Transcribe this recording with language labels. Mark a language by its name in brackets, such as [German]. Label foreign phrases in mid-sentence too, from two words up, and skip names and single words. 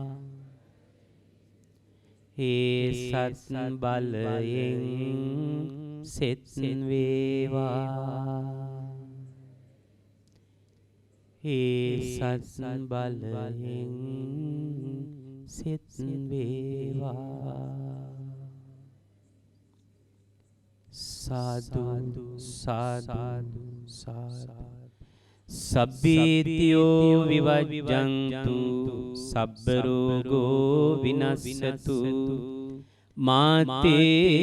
[Sinhala] ඒ සත් බලයෙන් සෙත් වේවා ඒ සත් බලයෙන් සෙත් වේවා [Pali] සාදු සාදු සාදු සබ්බීතියෝ විවජ්ජන්තු සබ්බ රෝගෝ විනස්සතු මාතේ